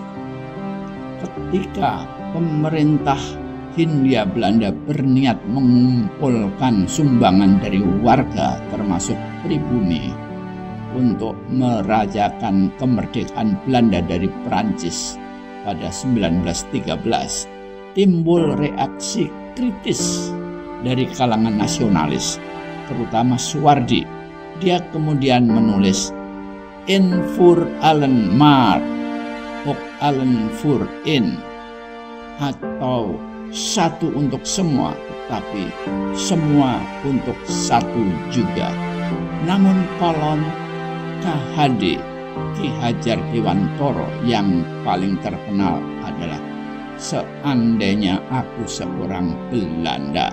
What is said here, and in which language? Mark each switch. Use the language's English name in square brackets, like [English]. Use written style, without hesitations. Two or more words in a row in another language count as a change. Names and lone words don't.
[Indonesian] Ketika pemerintah Hindia Belanda berniat mengumpulkan sumbangan dari warga termasuk pribumi untuk merayakan kemerdekaan Belanda dari Perancis pada 1913, timbul reaksi kritis dari kalangan nasionalis, terutama Suwardi. Dia kemudian menulis "In voor allen maar, ook allen voor in", atau satu untuk semua, tetapi semua untuk satu juga. Namun kolom KHD Ki Hajar Dewantara yang paling terkenal adalah "Seandainya Aku Seorang Belanda".